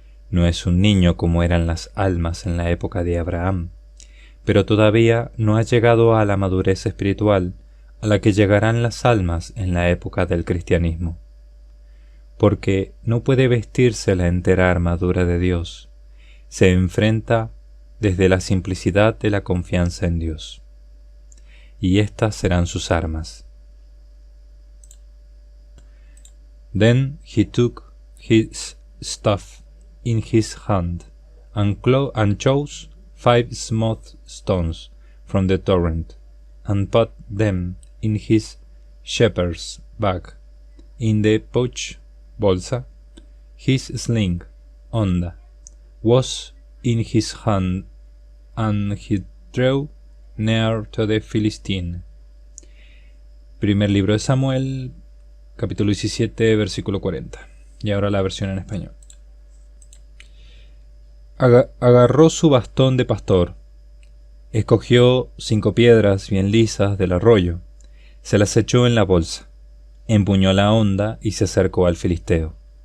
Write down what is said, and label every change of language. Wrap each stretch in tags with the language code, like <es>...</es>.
<es>No es un niño como eran las almas en la época de Abraham, pero todavía no ha llegado a la madurez espiritual a la que llegarán las almas en la época del cristianismo, porque no puede vestirse la entera armadura de Dios. Se enfrenta desde la simplicidad de la confianza en Dios, y estas serán sus armas.</es> <en>Then he took his staff in his hand, and chose 5 smooth stones from the torrent, and put them in his shepherd's bag. In the pouch, bolsa, his sling, onda, was in his hand, and he drew near to the Philistine.</en> <es>Primer libro de Samuel, capítulo 17, versículo 40. Y ahora la versión en español. Agarró su bastón de pastor, escogió 5 piedras bien lisas del arroyo, se las echó en la bolsa, empuñó la honda y se acercó al filisteo.</es>